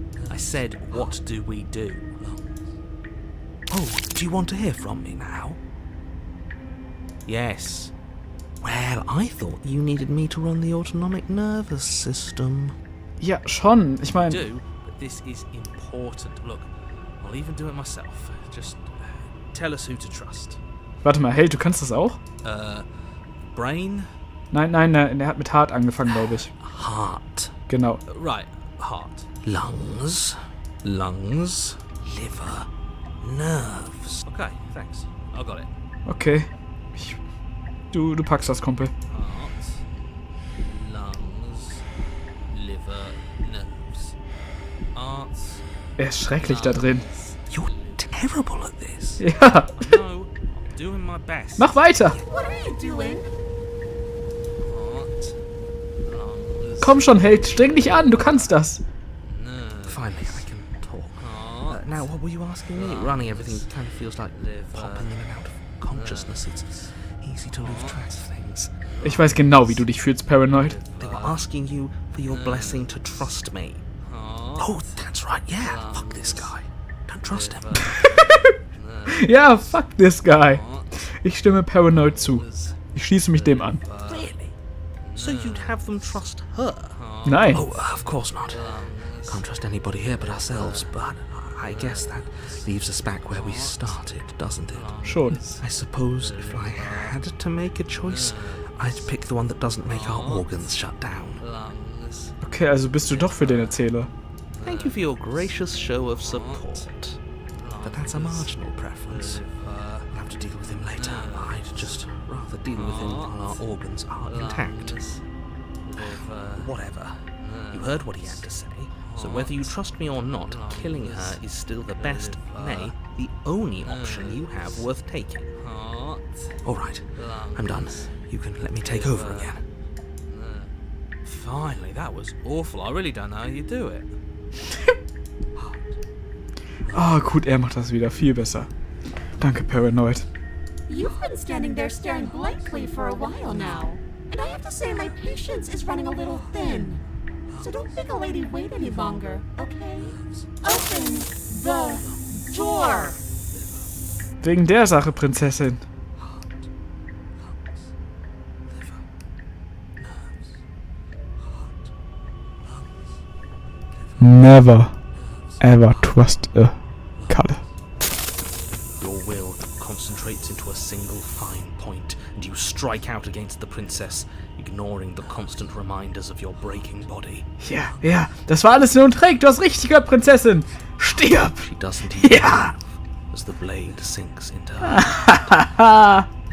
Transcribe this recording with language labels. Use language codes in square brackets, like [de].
[en] I said, what do we do? Oh, do you want to hear from me now? Yes. Well, I thought you needed me to run the autonomic nervous system. [de] Ja, schon. Ich meine... [en] Do, but this is important. Look, I'll even do it myself. Just tell us who to trust. [de] Warte mal, Held, du kannst das auch? [en] Brain? [de] Nein, er hat mit Hart angefangen, glaube ich. [en] Heart. [de] Genau. [en] Right, heart. Lungs. Lungs. Liver. Nerves. Okay, thanks. I got it. [de] Okay. Du packst das, Kumpel. [en] Heart. Lungs. Liver. Nerves. Arts. [de] Er ist schrecklich da drin. [en] You're terrible at this. [de] Ja. [en] No, I'm doing my best. [de] Mach weiter. [en] What are you doing? Heart. Lungs. [de] Komm schon, Held. Streng dich an. Du kannst das. [en] Nerves. Finally, I can talk. Now, what were you asking me? Running everything kind of feels like popping in and out of consciousness. It's easy to lose track of things. [de] Ich weiß genau, wie du dich fühlst, Paranoid. [en] They were asking you for your blessing to trust me. Oh, that's right. Yeah, fuck this guy. Don't trust him. [de] Ja, [en] fuck this guy. [de] Ich stimme Paranoid zu. Ich schließe mich dem an. [en] Really? So you'd have them trust her? [de] Nein. [en] Oh, of course not. Can't trust anybody here but ourselves, but I guess that leaves us back where we started, doesn't it? [de] Schon. [en] I suppose if I had to make a choice, I'd pick the one that doesn't make our organs shut down. [de] Okay, also bist du doch für den Erzähler. [en] Thank you for your gracious show of support. But that's a marginal preference. We'll have to deal with him later. I'd just rather deal with him while our organs are intact. Whatever. You heard what he had to say. So whether you trust me or not, killing her is still the best, nay, the only option you have worth taking. Alright, I'm done. You can let me take over again. Finally, that was awful. I really don't know how you do it. [de] Ah, gut, er macht das wieder viel besser. Danke, Paranoid. [en] You've been standing there staring blankly for a while now. And I have to say my patience is running a little thin. So don't make a lady wait any longer, okay? Open the door! [de] Wegen der Sache, Prinzessin. [en] Never ever trust a Kalle. Your will concentrates into a single fine point, and you strike out against the princess, ignoring the constant reminders of your breaking body. [de] Ja, das war alles nur ein Trick. Du hast richtig gehört, Prinzessin. Stirb! [en] She doesn't even [de] Ja! [en] move as the blade sinks into her.